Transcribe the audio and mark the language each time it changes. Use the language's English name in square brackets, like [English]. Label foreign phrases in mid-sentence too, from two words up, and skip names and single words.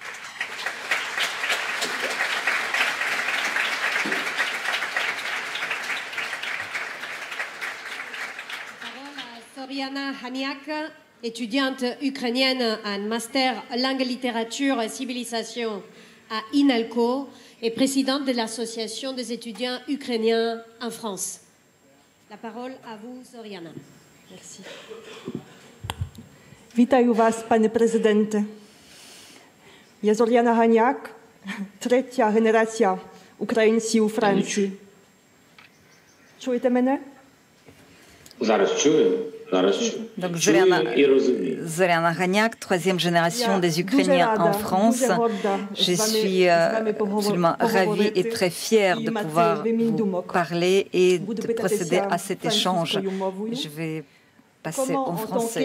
[French] Zoriana Haniak, étudiante ukrainienne en master langue, littérature et civilisation à INALCO et présidente de l'association des étudiants ukrainiens en France. La parole à vous, Zoriana. Merci. [Ukrainian] Вітаю вас, пане президенте. Я Зоряна Ганяк, третя генерація українців у Франції. Чуєте мене? Зараз чую. [French] Donc, Zoriana Ghaniak, troisième génération des Ukrainiens en France. Je suis absolument ravie et très fière de pouvoir vous parler et de procéder à cet échange. Je vais passer en français.